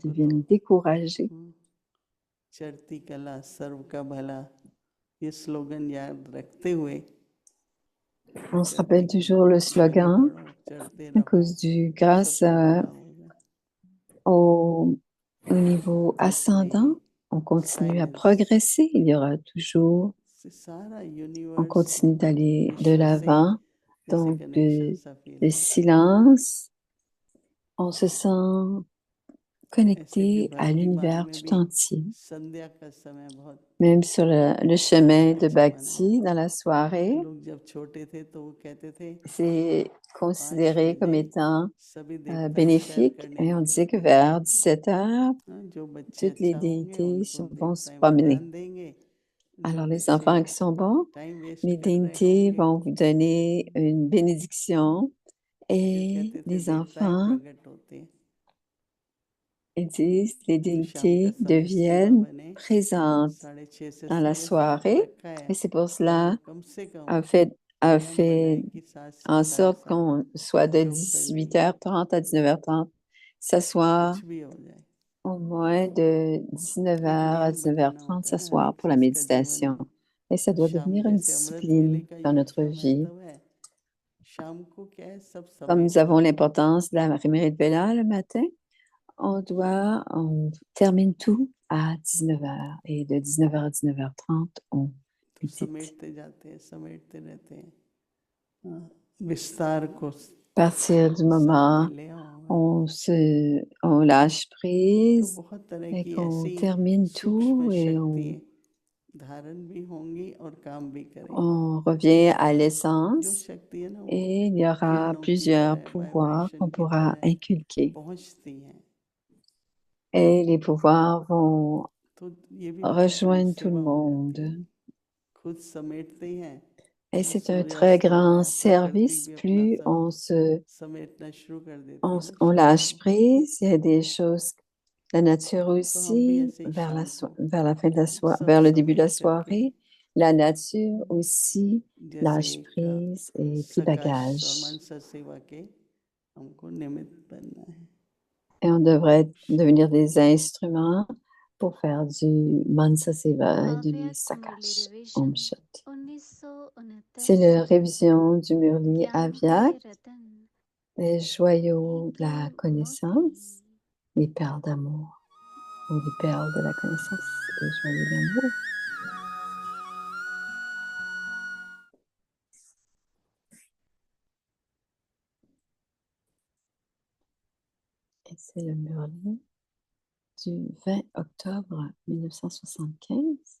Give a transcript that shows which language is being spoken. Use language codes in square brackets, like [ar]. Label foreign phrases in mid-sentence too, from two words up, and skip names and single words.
[hi] हमको तो [fr] deviennent découragées. [hi] चढ़ती कला सर्व का भला ये स्लोगन याद रखते हुए [fr] On se [hi] चढ़ती [fr] rappelle [hi] कला [fr] toujours le [hi] आगे [fr] slogan [hi] बढ़ो चढ़ते [fr] à [hi] रहो [fr] cause du, [hi] सब [fr] grâce [hi] सबका भला हो जाए [fr] au niveau ascendant, on continue à progresser. Il y aura toujours, [hi] सारा [fr] on [hi] यूनिवर्स [fr] continue d'aller de [hi] विश्व से [fr] l'avant. [hi] जैसे [fr] Donc, [hi] कनेक्शन सा फील [fr] le [hi] होता [fr] silence, on se sent [hi] है ऐसे भी [fr] connecté à [hi] भक्ति मार्ग [fr] l'univers [hi] में [fr] tout [hi] भी [fr] entier. [hi] संध्या का समय बहुत [fr] Même sur le chemin de [hi] अच्छा माना [fr] Bhakti, [hi] जाता [fr] dans la soirée, [hi] है लोग जब छोटे थे तो वो कहते थे [fr] c'est [hi] 5 [fr] considéré comme [hi] बजे [fr] étant [hi] सभी देवता सैर [fr] bénéfique. [hi] करने [fr] Et on disait que [hi] निकलते हैं [fr] vers 17 heures, [hi] जो बच्चे [fr] toutes les [hi] अच्छा होंगे [fr] déités [hi] उनको [fr] vont se [hi] देवताएं [fr] promener. [hi] वरदान देंगे जो [fr] Alors, les [hi] बच्चे [fr] enfants qui sont bons, [en] time waste [fr] les [hi] कर रहे [fr] dignités [hi] होंगे [fr] vont vous donner une bénédiction [hi] फिर [fr] et [hi] कहते थे [fr] les [hi] देवताएं [fr] enfants, [hi] प्रकट होते हैं [fr] ils disent, les [hi] जो शाम का [fr] dignités [hi] समय सेवा [fr] deviennent [hi] बने [fr] présentes [hi] 6:30 से [fr] dans la [hi] 7:30 [fr] soirée. [hi] रखा है [fr] Et c'est pour [hi] पर [fr] cela [hi] कम से कम [fr] a fait, a [hi] नियम [fr] fait [hi] बनाए कि सात से [fr] en [hi] साढ़े [fr] sorte [hi] सात [fr] qu'on soit de [hi] योग कर लिए [fr] 18h30 à 19h30, s'asseoir [hi] कुछ भी हो जाए [fr] au moins de [hi] एक [fr] 19h à [hi] नियम बनाना [fr] 19h30, [hi] होता है ना हर [fr] s'asseoir [hi] एक [fr] pour la [hi] चीज का जीवन [fr] méditation. [hi] में [fr] Et ça [hi] तो [fr] doit [hi] शाम [fr] devenir une [hi] जैसे अमृत वेले [fr] discipline [hi] का [fr] dans [hi] योग [fr] notre [hi] का [fr] vie. [hi] महत्व है शाम को क्या है सब [fr] Comme [hi] समेट [fr] nous avons [hi] लेते हैं [fr] l'importance de la Mérite Bella le matin, on termine tout à 19h. Et de 19h à 19h30, on [hi] तो [fr] médite. [hi] समेटते जाते हैं समेटते रहते हैं विस्तार को [fr] À partir du [hi] साथ [fr] moment [hi] में ले आओ [fr] on lâche [hi] तो [fr] prise [hi] बहुत तरह [fr] et [hi] की [fr] qu'on [hi] ऐसी [fr] termine [hi] सूक्ष्म [fr] tout et [hi] शक्ति धारण भी होंगी और काम भी करेंगी [fr] on revient à [hi] जो [fr] l'essence [hi] शक्ति है ना वो [fr] et il y aura [hi] किरणों की [fr] plusieurs [hi] तरह [fr] pouvoirs [hi] वाइब्रेशन [fr] qu'on [hi] की [fr] pourra [hi] तरह [fr] inculquer. [hi] पहुंचती हैं [fr] Et les pouvoirs vont [hi] तो ये भी बहुत बड़ी [fr] rejoindre tout le [hi] सेवा हो जाती है [fr] monde. [hi] खुद समेटते ही हैं [fr] Et [hi] जब [fr] c'est un très [hi] सूर्यास्त हो [fr] grand [hi] रहा है प्रकृति [fr] service. [hi] भी अपना [fr] Plus [hi] सब समेटना शुरू कर देती है ना [fr] on [hi] शाम [fr] lâche [hi] को [fr] prise, il y a des choses, la nature [hi] तो हम भी [fr] aussi, [hi] ऐसे ही शाम को [fr] vers la fin de la soirée, [hi] सब [fr] vers le début de la [hi] समेट करके [fr] soirée, la nature aussi [hi] जैसे [fr] lâche [hi] एक [fr] prise et plie [hi] सकाश और [fr] bagage. [hi] मनसा सेवा के हमको निमित्त बनना है [fr] Et on devrait devenir des instruments pour faire du [hi] मनसा सेवा [fr] et du [hi] अव्यक्त मुरली [fr] Sakash. Om [hi] रिविजन [fr] Shanti. [hi] 1929 [fr] C'est la révision du Murli [hi] ज्ञान [fr] Avyak, [hi] के रतन [fr] les joyaux de [hi] एक [fr] la [hi] मोती [fr] connaissance, les perles d'amour, ou les perles de la connaissance, les joyaux d'amour. Et c'est le Murli du 20 octobre 1975.